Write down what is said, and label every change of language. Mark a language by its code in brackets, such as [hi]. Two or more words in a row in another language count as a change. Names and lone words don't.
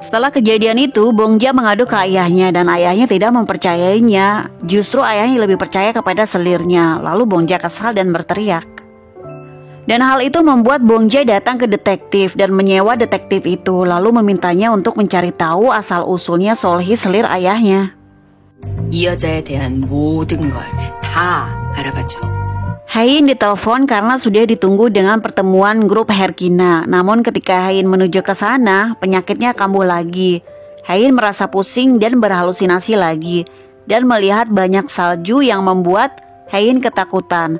[id] Setelah kejadian itu, Bongja mengadu ke ayahnya dan ayahnya tidak mempercayainya. Justru ayahnya lebih percaya kepada selirnya. Lalu Bongja kesal dan berteriak. Dan hal itu membuat Bongja datang ke detektif dan menyewa detektif itu, lalu memintanya untuk mencari tahu asal-usulnya Solhi, selir ayahnya. [ko] 이 여자에 대한 모든 걸 다 알아봤죠. [id] Hein ditelepon karena sudah ditunggu dengan pertemuan grup Herkina. Namun ketika Hein menuju ke sana, penyakitnya kambuh lagi. Hein merasa pusing dan berhalusinasi lagi, dan melihat banyak salju yang membuat Hein ketakutan.